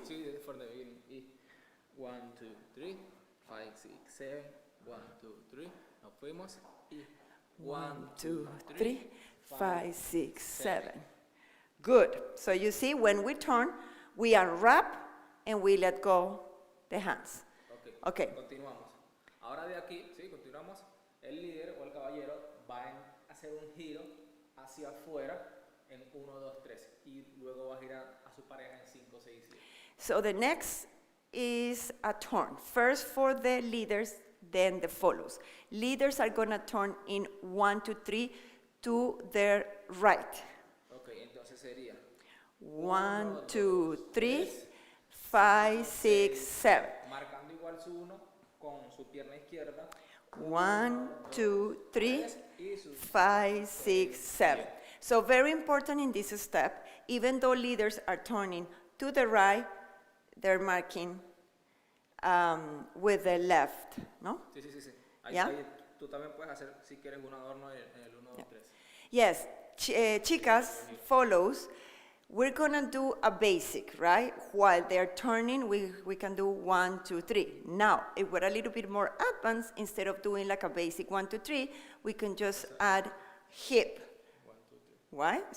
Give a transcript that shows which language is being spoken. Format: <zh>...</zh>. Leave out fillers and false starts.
<en>Sí, from the beginning. Y 1, 2, 3, 5, 6, 7. 1, 2, 3.</en> <es>Nos fuimos.</es> <en>Y 1, 2, 3, 5, 6, 7. Good. So you see, when we turn, we unwrap and we let go the hands. Ok, Okay.</en> <es>continuamos. Ahora de aquí, sí, continuamos. El líder o el caballero va a hacer un giro hacia afuera en 1, 2, 3. Y luego va a girar a su pareja en 5, 6, 7.</es> <en>So the next is a turn. First for the leaders, then the follows. Leaders are going to turn in 1, 2, 3 to their right.</en> <es>Ok, entonces sería</es> <en>1, 2, 3, 5, 6, 7.</en> <es>marcando igual su 1 con su pierna izquierda.</es> <en>1, 2, 3,</en> <es>Y su</es> <en>5, 6, 7. So very important in this step, even though leaders are turning to the right, they're marking with the left, no?</en> <es>Sí, sí, sí, sí. Ahí,</es> <en>Yeah?</en> <es>ahí tú también puedes hacer, si quieres, un adorno en el 1, 2, 3.</es> <en>Yes, chicas follows. We're gonna do a basic, right? While they're turning, we can do 1, 2, 3. Now, if we're a little bit more advanced, instead of doing like a basic 1, 2, 3, we can just add hip. 1, 2, 3. Right?</en>